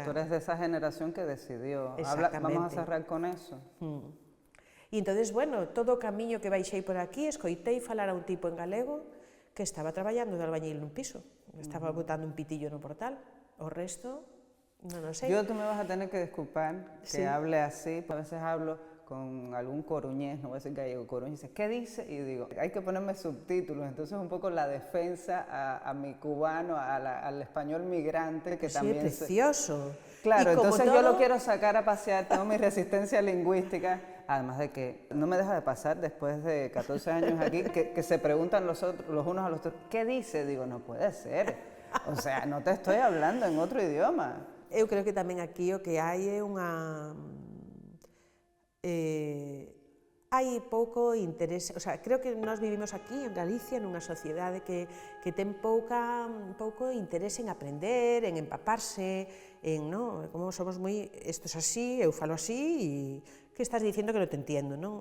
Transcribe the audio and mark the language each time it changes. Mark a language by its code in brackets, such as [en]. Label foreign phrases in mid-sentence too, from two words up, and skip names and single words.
[es] Tú eres de esa generación que decidió. Vamos a cerrar con eso. [gl] E entonces, bueno, todo o camiño que baixei por aquí, escoitei falar a un tipo en galego que estaba traballando de albañil nun piso, estaba botando un pitillo no portal. O resto, non o sei. [es] Yo tú me vas a tener que disculpar que hable así, a veces hablo con algún coruñés, no voy a decir gallego, coruñés, dice, ¿qué dice? Y digo, hay que ponerme subtítulos, entonces un poco la defensa a mi cubano, al español migrante, que también... Sí, precioso. Claro, entonces yo lo quiero sacar a pasear, tengo mi resistencia lingüística, además de que no me deja de pasar después de 14 años aquí, que se preguntan los unos a los otros, ¿qué dice? Digo, no puede ser. O sea, no te estoy hablando en otro idioma. [gl] Eu creo que tamén aquí o que hai é unha... hai pouco interese, [es] o sea, [gl] creo que nós vivimos aquí en Galicia nunha sociedade que ten pouco interese en aprender, en empaparse, en, non, como somos moi, isto é así, eu falo así, e que estás dicindo que non te entiendo, non?